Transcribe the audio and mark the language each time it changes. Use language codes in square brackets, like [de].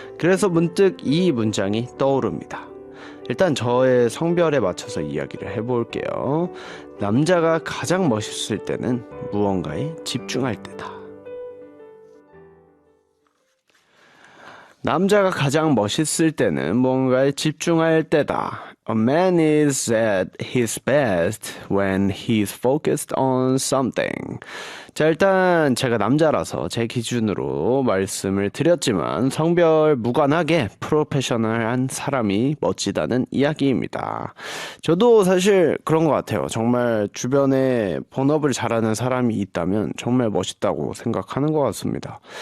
[ko] 그래서 문득 이 문장이 떠오릅니다. 일단 저의 성별에 맞춰서 이야기를 해볼게요. 남자가 가장 멋있을 때는 무언가에 집중할 때다. 남자가 가장 멋있을 때는 무언가에 집중할 때다. [en] A man is at his best when he's focused on something. [ko] 자, 일단 제가 남자라서 제 기준으로 말씀을 드렸지만 성별 무관하게 프로페셔널한 사람이 멋지다는 이야기입니다. 저도 사실 그런 것 같아요. 정말 주변에 본업을 잘하는 사람이 있다면 정말 멋있다고 생각하는 것 같습니다.